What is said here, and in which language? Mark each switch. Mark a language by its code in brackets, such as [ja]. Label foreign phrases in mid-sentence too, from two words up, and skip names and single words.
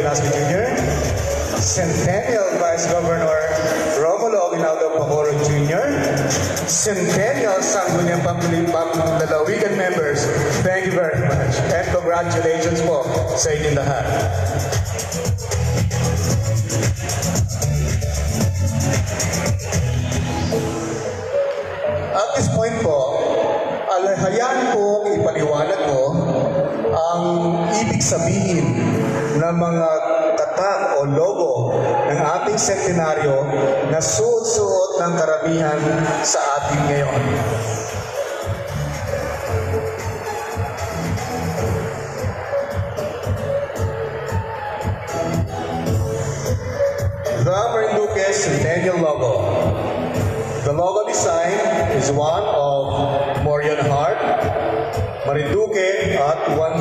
[en] Velasco Jr., Centennial Vice Governor Romulo Aguinaldo Pacoro Jr., Centennial Sangguniang Lalawigan members, thank you very much, and congratulations [tl] po sa inyong lahat. [en] At this point [tl] po, hayaan po ipaliwanag ko ang ibig sabihin ng mga tatak o logo ng ating sentenaryo na suot-suot ng karamihan sa atin ngayon. [en] The Marinduque Centennial logo. The logo design is one of Morion Heart, Marinduque at 100.